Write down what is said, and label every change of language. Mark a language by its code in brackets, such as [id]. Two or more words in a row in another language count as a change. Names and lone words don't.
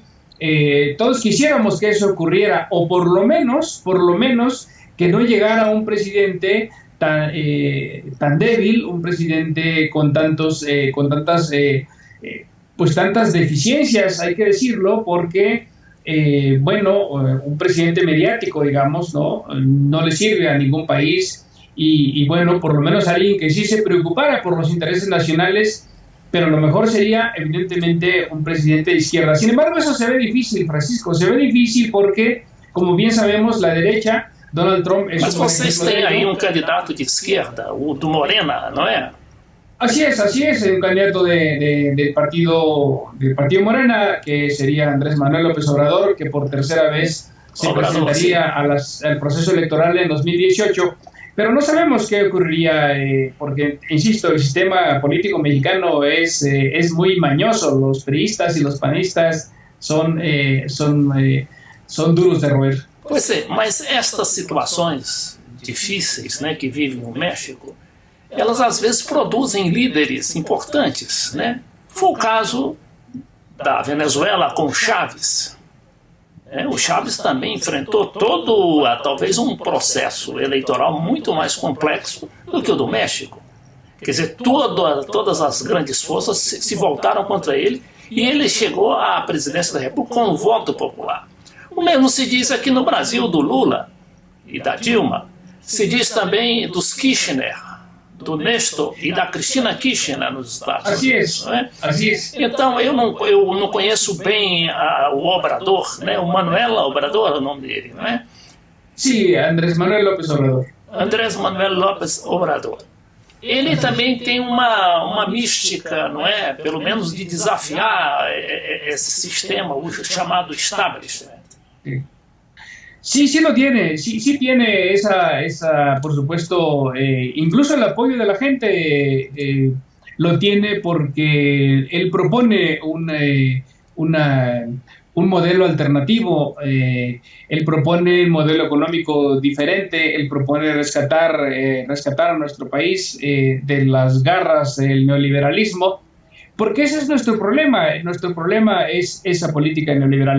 [es] Todos quisiéramos que eso ocurriera, o por lo menos que no llegara un presidente tan débil, un presidente con tantas deficiencias, hay que decirlo, porque un presidente mediático, digamos, no le sirve a ningún país, y bueno, por lo menos alguien que sí se preocupara por los intereses nacionales, pero lo mejor sería, evidentemente, un presidente de izquierda. Sin embargo, eso se ve difícil, Francisco, se ve difícil porque, como bien sabemos, la derecha, Donald Trump... [pt] Mas vocês têm aí candidato [es] de izquierda, [pt] o do Morena, [es] ¿no es? Así es, un candidato del partido Morena, que sería Andrés Manuel López Obrador, que por tercera vez se presentaría al proceso electoral en 2018. Pero no sabemos qué ocurriría, porque, insisto, el sistema político mexicano es muy mañoso. Los priistas y los panistas son duros de roer. [pt] Pois é, mas estas situações difíceis, né, que vivem no México, elas às vezes produzem líderes importantes, né? Foi o caso da Venezuela com Chávez. O Chávez também enfrentou talvez um processo eleitoral muito mais complexo do que o do México. Quer dizer, todas as grandes forças se voltaram contra ele e ele chegou à presidência da República com um voto popular. O mesmo se diz aqui no Brasil do Lula e da Dilma, se diz também dos Kirchner, do Nestor e da Cristina Kirchner nos Estados [es] Así [pt] Unidos. [es] es, [pt] Não é? [es] así es. [pt] Então, eu não conheço bem o Obrador, né? O Manuel Obrador é o nome dele, não é? [es] Sí, Andrés Manuel López Obrador. [pt] Andrés Manuel López Obrador. Ele também tem uma mística, não é? Pelo menos de desafiar esse sistema, o chamado establishment. [es] Sí, sí lo tiene, sí tiene esa por supuesto, incluso el apoyo de la gente lo tiene porque él propone un modelo alternativo, él propone un modelo económico diferente, él propone rescatar a nuestro país de las garras del neoliberalismo, porque ese es nuestro problema es esa política neoliberal.